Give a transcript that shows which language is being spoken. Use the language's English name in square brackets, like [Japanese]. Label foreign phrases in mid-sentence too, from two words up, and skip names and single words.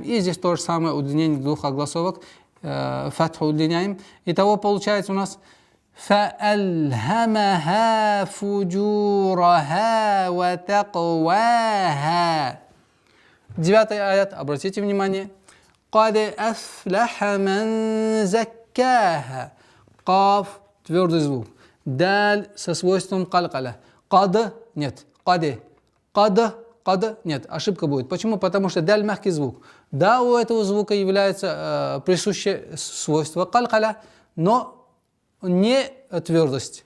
[Russian] И здесь то же самое удлинение двух огласовок, фатху удлиняем. Итого получается у нас [Arabic] فألهمها فجورها وتقواها. [Russian] 9 аят, обратите внимание. [Arabic] قد أفلح من زكاها. [Russian] Каф, твердый звук. Даль со свойством калькаля. Кад, нет. Каде. Кад, нет. Ошибка будет. Почему? Потому что даль мягкий звук. Да, у этого звука является присущее свойство калькаля, но не твердость.